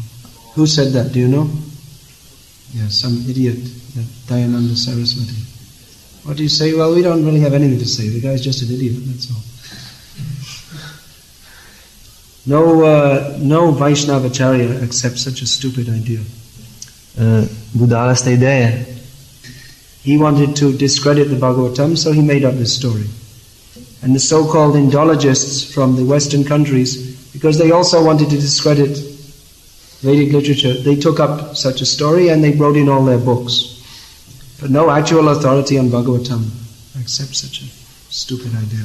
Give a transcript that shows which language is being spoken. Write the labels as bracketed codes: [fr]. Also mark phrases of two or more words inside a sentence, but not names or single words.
[en] Who said that? Do you know? Yeah, some idiot, Dayananda Saraswati. What do you say? Well, we don't really have anything to say. The guy's just an idiot, that's all. No Vaishnavacharya accepts such a stupid idea. [sl] Budala sta ideja. [en] He wanted to discredit the Bhagavatam, so he made up this story. And the so-called Indologists from the Western countries, because they also wanted to discredit Vedic literature, they took up such a story and they wrote in all their books. But no actual authority on Bhagavatam accepts such a stupid idea.